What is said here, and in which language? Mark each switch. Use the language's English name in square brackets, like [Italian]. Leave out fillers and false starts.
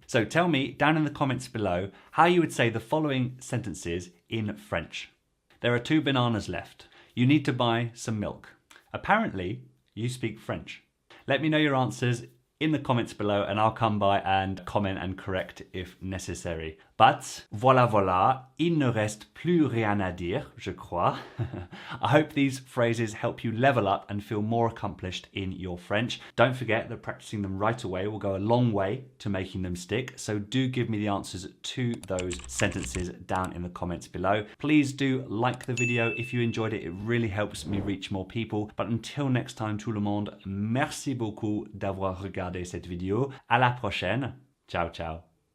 [English] So tell me down in the comments below how you would say the following sentences in French. There are 2 bananas left. You need to buy some milk. Apparently, you speak French. Let me know your answers in the comments below and I'll come by and comment and correct if necessary. But [French] voilà, il ne reste plus rien à dire, je crois. [English] I hope these phrases help you level up and feel more accomplished in your French. Don't forget that practicing them right away will go a long way to making them stick. So do give me the answers to those sentences down in the comments below. Please do like the video if you enjoyed it. It really helps me reach more people. But until next time, [French] tout le monde, merci beaucoup d'avoir regardé cette vidéo. À la prochaine. Ciao, ciao.